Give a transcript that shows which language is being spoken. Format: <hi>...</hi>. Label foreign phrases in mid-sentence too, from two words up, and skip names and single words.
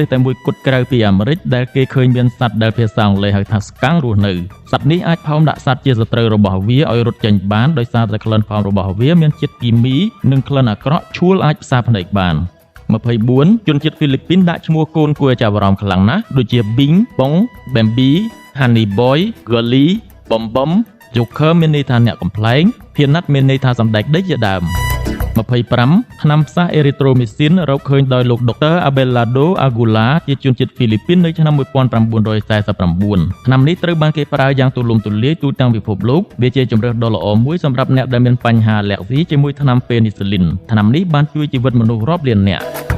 <km>តែមួយគត់ក្រៅពីអាមេរិកដែលគេឃើញមានសត្វដែលភាសាអង់គ្លេសហៅថាស្កាំងរស់នៅសត្វនេះអាចផោមដាក់សត្វជាសត្រូវរបស់វាឲ្យរត់ចេញបានដោយសារតែក្លិនផោមរបស់វាមានជាតិគីមីនិងក្លិនអាក្រក់ឈួលអាចផ្សារភ្នែកបាន 24 ជនជាតិហ្វីលីពីនដាក់ឈ្មោះកូនគួរឲ្យចាប់អារម្មណ៍ខ្លាំងណាស់ដូចជា Bing Bong Bambi Honey Boy Girly Bom Bom Joker មានន័យថាអ្នកកំប្លែង Peanut មានន័យថាសម្ដេចដីជាដើម 25 ថ្នាំផ្សះ Erythromycin រកឃើញដោយលោកដុកទ័រ Abelardo Agula ជាជនជាតិហ្វីលីពីននៅឆ្នាំ 1949 ថ្នាំនេះត្រូវបានគេប្រើយ៉ាងទូលំទូលាយទូទាំងពិភពលោកវាជាជម្រើសដ៏ល្អមួយសម្រាប់អ្នកដែលមានបញ្ហាអាឡែហ្ស៊ីជាមួយថ្នាំ Penicillin ថ្នាំនេះបានជួយជីវិតមនុស្សរាប់លាននាក់</km>